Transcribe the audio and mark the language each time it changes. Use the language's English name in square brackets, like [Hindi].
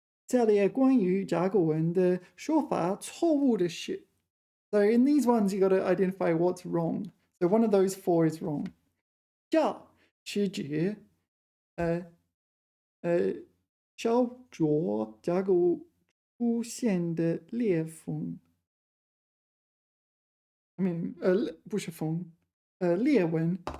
[Chinese] 下列关于甲骨文的说法错误的是。 [English] So in these ones, you got to identify what's wrong. So one of those four is wrong. [Chinese] 教是指烧灼甲骨出现的裂缝。 [English] I mean, [Chinese] 不是缝，裂纹。